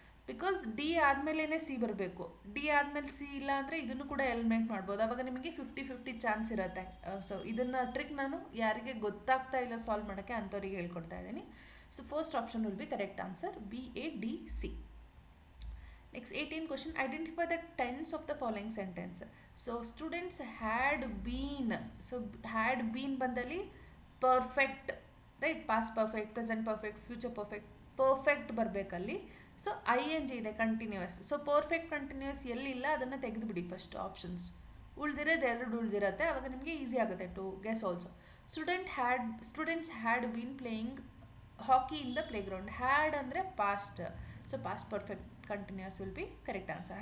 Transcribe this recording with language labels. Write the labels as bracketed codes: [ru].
[kn] Because D ಆದಮೇಲೆ C ಬರಬೇಕು. D ಆದಮೇಲೆ ಸಿ ಇಲ್ಲ ಅಂದರೆ ಇದನ್ನು ಕೂಡ ಎಲಿಮಿನೇಟ್ ಮಾಡ್ಬೋದು. ಆವಾಗ ನಿಮಗೆ 50-50 ಚಾನ್ಸ್ ಇರುತ್ತೆ. ಸೊ ಇದನ್ನು ಟ್ರಿಕ್ ನಾನು ಯಾರಿಗೆ ಗೊತ್ತಾಗ್ತಾ ಇಲ್ಲ ಸಾಲ್ವ್ ಮಾಡೋಕ್ಕೆ ಅಂಥವ್ರಿಗೆ ಹೇಳ್ಕೊಡ್ತಾ ಇದ್ದೀನಿ. [en] So first option will be correct answer, B, A, D, C. Next 18th question, identify the tense of the following sentence. So students had been, so had been [kn] ಬಂದಲ್ಲಿ [en] perfect, right? past perfect, present perfect, future perfect, perfect [kn] ಬರಬೇಕಲ್ಲಿ. [en] so I N G [kn] ಇದೆ, [en] Continuous. [kn] So perfect continuous ಎಲ್ಲಿಲ್ಲ ಅದನ್ನು ತೆಗೆದುಬಿಡಿ first options. ಉಳಿದಿರೋದು ಎರಡು ಉಳಿದಿರುತ್ತೆ, ಆವಾಗ ನಿಮಗೆ easy ಆಗುತ್ತೆ [en] To guess also. Students had been playing hockey in the playground. Had ಅಂದರೆ past. So past perfect continuous will be correct answer.